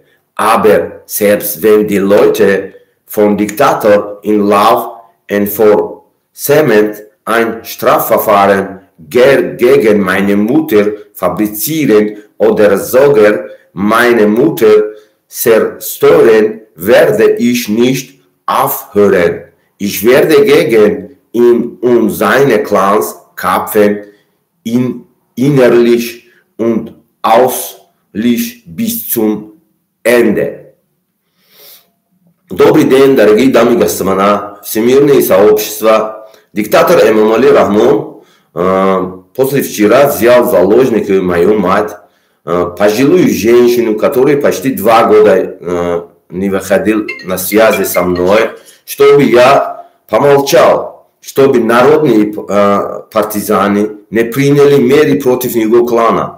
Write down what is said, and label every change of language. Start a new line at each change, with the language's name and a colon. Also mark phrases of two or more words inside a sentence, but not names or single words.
German: Aber selbst wenn die Leute vom Diktator in
English: Law Enforcement
German: ein Strafverfahren gegen meine Mutter fabrizieren oder sogar meine Mutter zerstören, werde ich nicht aufhören. Ich werde gegen ihn und seine Clans kämpfen, innerlich und auslich bis zum Ende.
Russian: Добрый день, дорогие дамы и господа, всемирные сообщества. Диктатор Эмом Али Рахмон после вчера взял в заложники мою мать, пожилую женщину, которая почти 2 года не выходил на связи со мной, чтобы я помолчал, чтобы народные партизаны не приняли меры против его клана.